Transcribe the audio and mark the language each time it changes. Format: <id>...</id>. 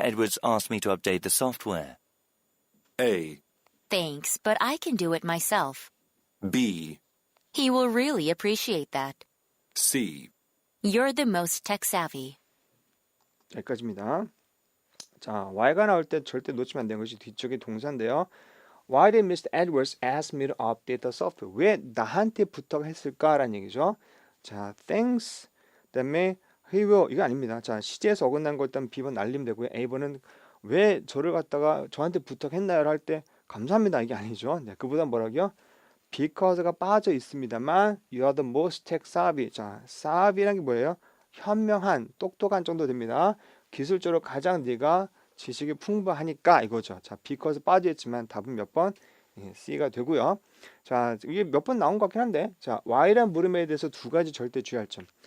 <en>Edwards ask me to update the software? A, Thanks, but I can do it myself. B, He will really appreciate that. C, You're the most tech savvy.</en> <ko>여기까지입니다. 자, why가 나올 때 절대 놓치면 안 되는 것이 뒤쪽의 동사인데요.</ko> <en>Why did Mr. Edwards ask me to update the software?</en> <ko>왜 나한테 부탁했을까라는 얘기죠.</ko> <en>자, thanks.</en> <ko>그다음에</ko> <en>he will</en> <ko>이거 아닙니다. 자, 시제에서 어긋난 거 일단 B번 날리면 되고요. A번은 왜 저를 갖다가 저한테 부탁했나요? 할 때 감사합니다. 이게 아니죠. 네, 그보다 뭐라고요?</ko> <en>Because가</en> <ko>빠져 있습니다만</ko> <en>you are the most tech savvy.</en> <ko>자, savvy라는 게 뭐예요? 현명한, 똑똑한 정도 됩니다. 기술적으로 가장 네가 지식이 풍부하니까 이거죠. 자, because 빠져있지만 답은 몇 번? 예, C가 되고요. 자, 이게 몇 번 나온 것 같긴 한데, 자, why란 물음에 대해서 두 가지 절대 주의할 점.</ko>